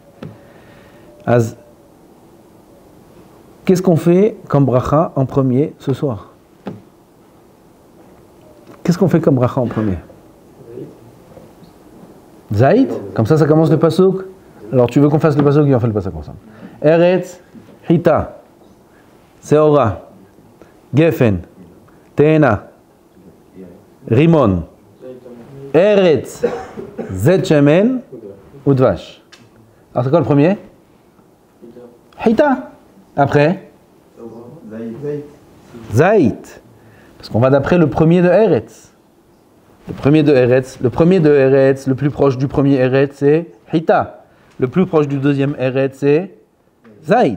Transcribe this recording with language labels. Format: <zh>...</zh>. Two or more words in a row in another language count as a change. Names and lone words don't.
<fr>Qu'est-ce qu'on fait comme bracha en premier ce soir? Qu'est-ce qu'on fait comme bracha en premier? Zaïd. Comme ça commence le pasuk. Alors tu veux qu'on fasse le pasuk et on fait le pasuk ensemble.</fr> <he>ארץ חיטה שעורה גפן תאנה רימון ארץ זית שמן ודבש.</he> <fr>Alors c'est quoi le premier? Hita. Après Zaïd. Parce qu'on va d'après le premier de Eretz. Le premier de Eretz, le plus proche du premier Eretz, c'est Hita. Le plus proche du deuxième Eretz, c'est Zaïd.</fr>